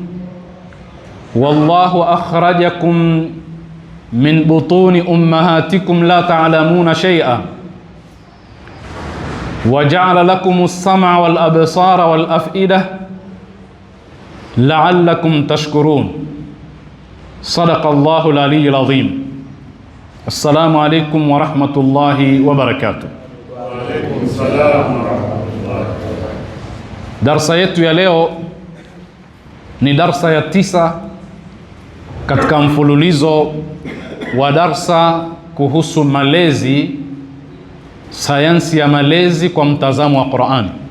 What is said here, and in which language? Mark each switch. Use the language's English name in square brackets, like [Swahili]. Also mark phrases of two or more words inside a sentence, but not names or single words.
[Arabic] والله أخرجكم من بطون أمهاتكم لا تعلمون شيئا وجعل لكم السمع والأبصار والأفئدة لعلكم تشكرون. صدق الله العلي العظيم. السلام عليكم ورحمة الله وبركاته. [Swahili] Darsa yetu ya leo ni darsa ya 9 katika mfululizo wa darsa kuhusu malezi, sayansi ya malezi kwa mtazamo wa Qur'an,